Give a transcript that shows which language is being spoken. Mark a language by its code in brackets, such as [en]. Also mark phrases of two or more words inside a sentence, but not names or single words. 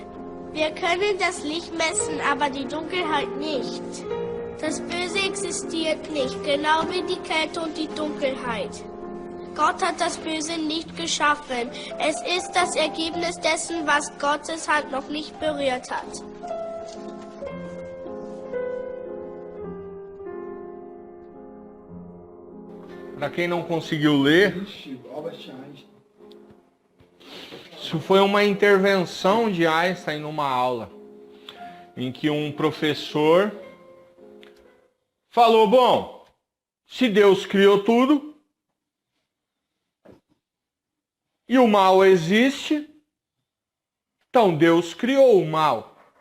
[de] Wir können das Licht messen, aber die Dunkelheit nicht. Das Böse existiert nicht, genau wie die Kälte und die Dunkelheit. Gott hat das Böse nicht geschaffen. Es ist das Ergebnis dessen, was Gottes Hand noch nicht berührt hat. [pt] Para quem não conseguiu ler, Albert Einstein. isso foi uma intervenção de Einstein numa aula, em que um professor falou, bom, se Deus criou tudo, e o mal existe, então Deus criou o mal.